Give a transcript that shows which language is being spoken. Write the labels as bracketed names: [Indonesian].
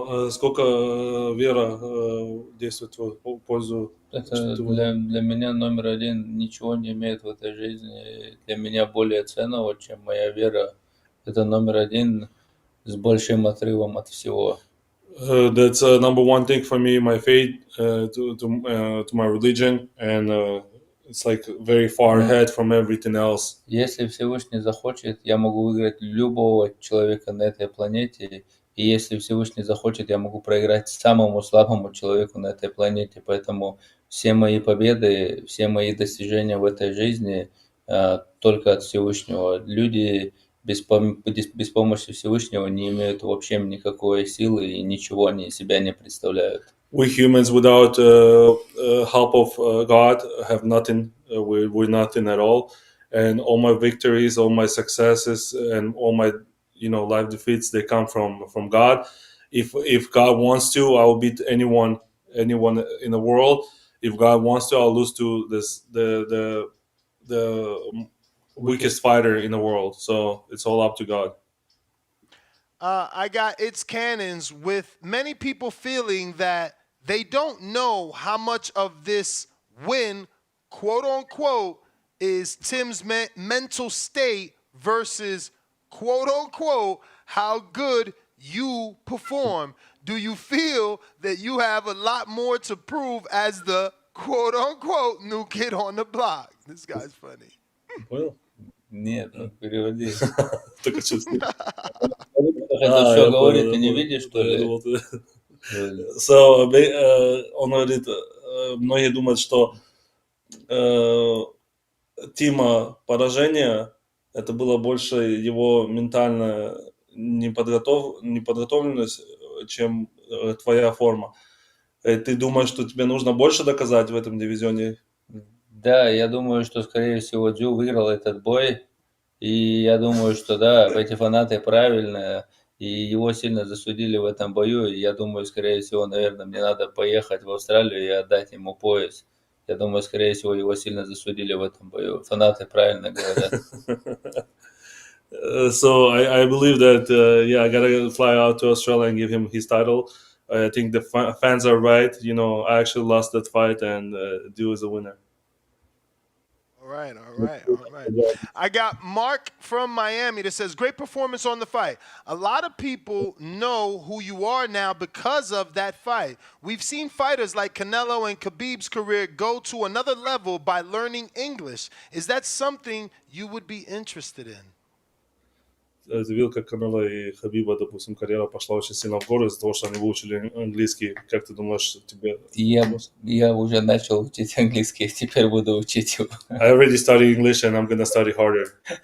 [Russian] Сколько вера действует в пользу? Это для меня номер один ничего не имеет в этой жизни. Для меня более ценного, чем моя вера. Это номер один с большим отрывом от всего. [English] That's number one thing for me, my faith to my religion, and it's like very far ahead from everything else. [Russian] Если Всевышний захочет, я могу выиграть любого человека на этой планете. И если Всевышний захочет, я могу проиграть самому слабому человеку на этой планете. Поэтому все мои победы, все мои достижения в этой жизни только от Всевышнего. Люди без помощи Всевышнего не имеют вообще никакой силы и ничего они из себя не представляют. [English] We humans, without help of God, have nothing. We're nothing at all. And all my victories, all my successes, and all my life defeats, they come from God. If God wants to, I will beat anyone in the world. If God wants to, I'll lose to the weakest fighter in the world. So it's all up to God. I got It's Cannons with many people feeling that they don't know how much of this win, quote unquote, is Tim's mental state versus, quote unquote, how good you perform. Do you feel that you have a lot more to prove as the, quote unquote, new kid on the block? This guy's funny. [Russian] Понял? Нет, переводи. Только чувствую. Это что говорит, ты не видишь, что ли? So, он говорит, многие думают, что Тима поражение это было больше его ментальная неподготовленность, чем твоя форма. Ты думаешь, что тебе нужно больше доказать в этом дивизионе? Да, я думаю, что, скорее всего, Tszyu выиграл этот бой. И я думаю, что, да, эти фанаты правильные. И его сильно засудили в этом бою. И я думаю, скорее всего, наверное, мне надо поехать в Австралию и отдать ему пояс. Я думаю, скорее всего, его сильно засудили в этом бою. Фанаты правильно говорят. [English] So I believe that, I gotta fly out to Australia and give him his title. I think the fans are right. I actually lost that fight, and Tszyu is a winner. All right. I got Mark from Miami that says, great performance on the fight. A lot of people know who you are now because of that fight. We've seen fighters like Canelo and Khabib's career go to another level by learning English. Is that something you would be interested in? [Russian] Ты видел, как Канела и Хабиба, допустим, карьера пошла очень сильно в гору из-за того, что они выучили английский. Как ты думаешь, тебе... Я уже начал учить английский, теперь буду учить его. [English] I already studied English and I'm gonna study harder.